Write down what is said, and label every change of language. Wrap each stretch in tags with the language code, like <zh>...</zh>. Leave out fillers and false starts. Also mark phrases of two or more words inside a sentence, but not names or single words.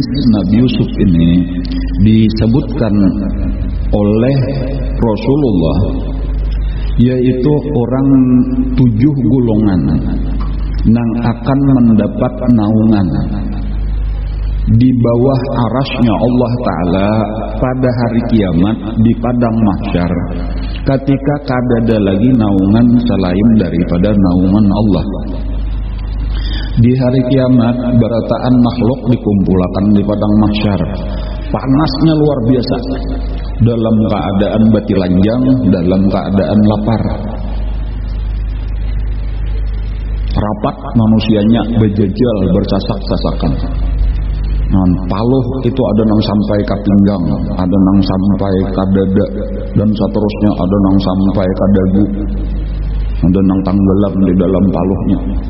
<id>Nabi Yusuf ini disebutkan oleh Rasulullah, yaitu orang 7 golongan yang akan mendapat naungan di bawah arasnya Allah Ta'ala pada hari kiamat di padang mahsyar ketika kadada lagi naungan selain daripada naungan Allah.</id> <bjn>Di hari kiamat berataan makhluk dikumpulkan di padang mahsyar, panasnya luar biasa, dalam keadaan batilanjang, dalam keadaan lapar, rapat manusianya bejejal bersasak-sasakan. Paluh itu ada nang sampai ke pinggang, ada nang sampai ke dada, dan seterusnya ada nang sampai ke dagu, ada nang tenggelam di dalam paluhnya.</bjn>